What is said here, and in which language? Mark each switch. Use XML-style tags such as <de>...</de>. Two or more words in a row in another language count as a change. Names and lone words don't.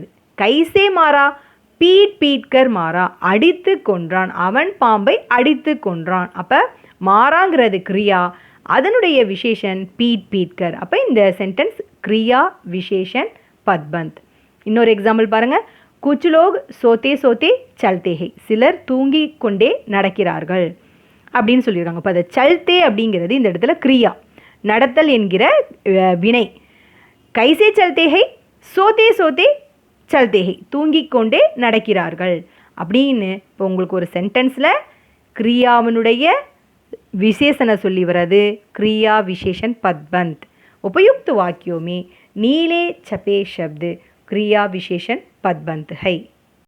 <hi>कैसे मारा पीट पीट कर मारा</hi> <ta>அடித்து கொன்றான். அவன் பாம்பை அடித்து கொன்றான். அப்போ மாராங்கிறது கிரியா, அதனுடைய விசேஷன்</ta> <hi>पीट पीटकर.</hi> <ta>அப்போ இந்த சென்டென்ஸ்</ta> <hi>क्रिया विशेषण पदबंध.</hi> <ta>இன்னொரு எக்ஸாம்பிள் பாருங்கள்.</ta> <hi>कुछ लोग सोते सोते चलते हैं.</hi> <ta>சிலர் தூங்கி கொண்டே நடக்கிறார்கள் அப்படின்னு சொல்லியிருக்காங்க. இப்போ அதை சல்தே அப்படிங்கிறது இந்த இடத்துல கிரியா நடத்தல் என்கிற வினை.</ta> <hi>कैसे चलते हैं सोते सोते चलते हैं</hi> <ta>தூங்கி கொண்டே நடக்கிறார்கள் அப்படின்னு. இப்போ உங்களுக்கு ஒரு சென்டென்ஸில் கிரியாவினுடைய விசேஷனை சொல்லி வர்றது</ta> <hi>क्रिया विशेषण पदबंध. उपयुक्त वाक्यों में नीले छपे शब्द क्रिया विशेषण पदबंत है.</hi>